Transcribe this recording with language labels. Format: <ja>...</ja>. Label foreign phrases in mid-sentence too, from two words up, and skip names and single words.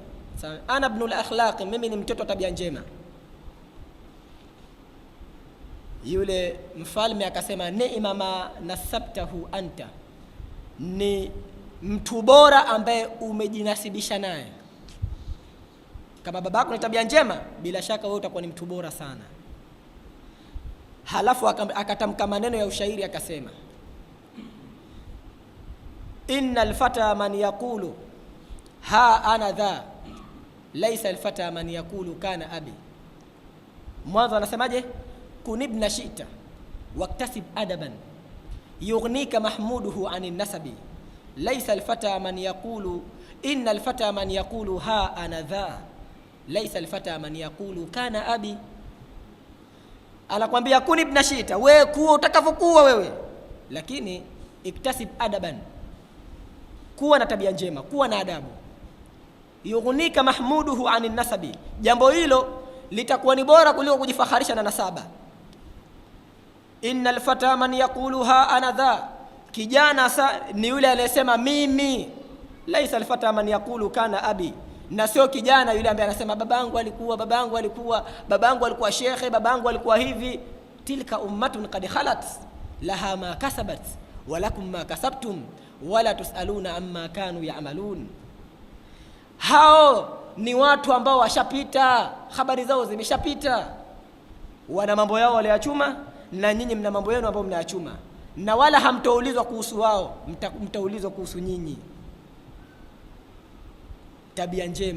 <sw>Sawa,</sw> <ar>أنا ابن الأخلاق,</ar> <sw>mimi ni mtoto wa tabia njema. Yule mfalme akasema</sw> <ar>نعم ما نسبته أنت,</ar> <sw>ni mtu bora ambaye umejinasibisha naye. Kama babako ni tabia njema, bila shaka wewe utakuwa ni mtu bora sana. Halafu akatamka maneno ya ushairi akasema</sw> <ar>إن الفتى من يقول ها أنا ذا ليس الفتى من يقول كان أبي.</ar> <sw>Mwanzo anasemaje?</sw> <ar>كن ابن شئت واكتسب أدبا يغنيك محموده عن النسب ليس الفتى من يقول إن الفتى من يقول ها أنا ذا ليس الفتى من يقول كان أبي.</ar> <sw>Anakuambia</sw> <ar>كن ابن شئت,</ar> <sw>wewe kuwa utakavyokuwa wewe, lakini</sw> <ar>اكتسب أدبا,</ar> <sw>kuwa na tabia njema, kuwa na adabu.</sw> <ar>يغنيك محموده عن النسب,</ar> <sw>jambo hilo litakuwa ni bora kuliko kujifaharisha na nasaba.</sw> <ar>إن الفتى من يقول ها أنا ذا,</ar> <sw>kijana ni yule anayesema mimi.</sw> <ar>ليس الفتى من يقول كان أبي,</ar> <sw>na sio kijana yule ambaye anasema babangu alikuwa, babangu alikuwa, babangu alikuwa shekhe, babangu alikuwa hivi.</sw> <ar>تلك أمة قد خلت لها ما كسبت ولكم ما كسبتم ولا تسألون عما كانوا يعملون.</ar> <sw>Hao ni watu ambao washapita, habari zao zimeshapita. Wana mambo yao waliyachuma, na nyinyi mna mambo yenu ambao mnayachuma, na wala hamtaulizwa kuhusu wao, mtaulizwa kuhusu nyinyi. Tabia njema.</sw>